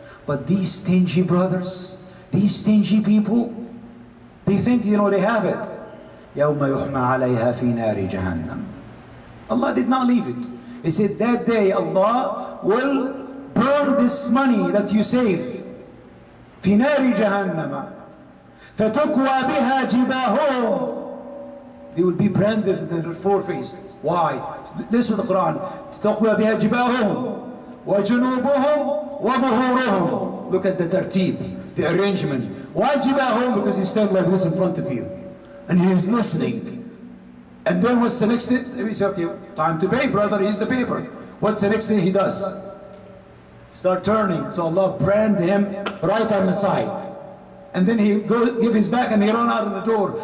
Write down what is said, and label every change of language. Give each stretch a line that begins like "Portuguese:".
English: But these stingy brothers, these stingy people, they think, they have it.
Arabic: يَوْمَ يُحْمَى عَلَيْهَا فِي نَارِ جَهَنَّمْ.
English: Allah did not leave it. He said that day Allah will burn this money that you save.
Arabic: في نار جهنم فتكوى بها جباههم.
English: They will be branded in their foreface. Why? Listen to the Quran.
Arabic: تكوى بها جباههم وجنوبهم وظهورهم.
English: Look at the tartib, the arrangement. Why جباههم? Because he stands like this in front of you and he is listening. And then what's the next thing? He said, okay, time to pay, brother. Here's the paper. What's the next thing he does? Start turning. So Allah brand him right on the side. And then he give his back and he run out of the door.